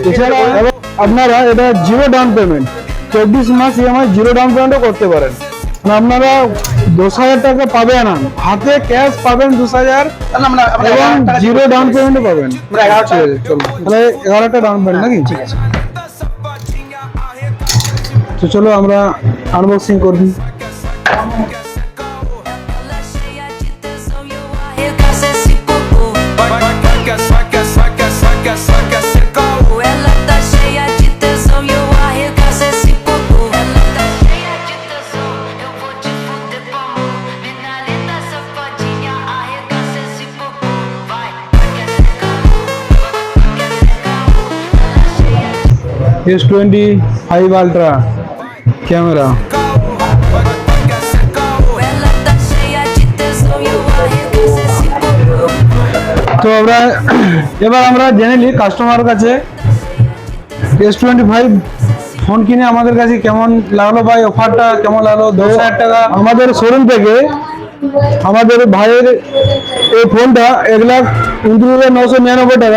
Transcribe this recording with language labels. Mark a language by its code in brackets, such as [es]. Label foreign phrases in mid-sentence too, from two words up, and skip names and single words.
[bn] এছাড়া আপনারা এটা [en] zero down payment [bn] 24 মাস ইএমআই [en] zero down payment [bn] করতে পারেন। আপনারা 10,000 টাকা পাবেন না, হাতে ক্যাশ পাবেন 2,000 আমরা এবং [en] zero down payment [bn] পাবেন। আমরা 11,000 টাকা চলো তাহলে 11টা [en] down payment [bn] নাকি? ঠিক আছে, তো চলো আমরা আনবক্সিং করি। [pt] Ela cheia de tesão e eu arregaço esse popô. Vai, vai, vai que essa, vai que essa, vai que essa, vai que essa, vai que essa é caô. Ela tá cheia de tesão e eu arregaço esse popô. Ela tá cheia de tesão, eu vou te fuder com amor. Mina linda, safadinha, arregaça esse popô. Vai, vai que essa é caô. Que essa é caô. Ela cheia de [bn] S25 Ultra ক্যামেরা। [pt] Ela tá cheia de tesão e eu arregaço esse popô. [bn] তো এবার আমরা জেনে নিই কাস্টমার কাছে S25 ফোন কিনে আমাদের কাছে কেমন লাগলো, ভাই অফারটা কেমন লাগলো। 10,000 টাকা আমাদের শোরুম থেকে আমাদের ভাইয়ের এই ফোনটা 1,29,999 টাকা।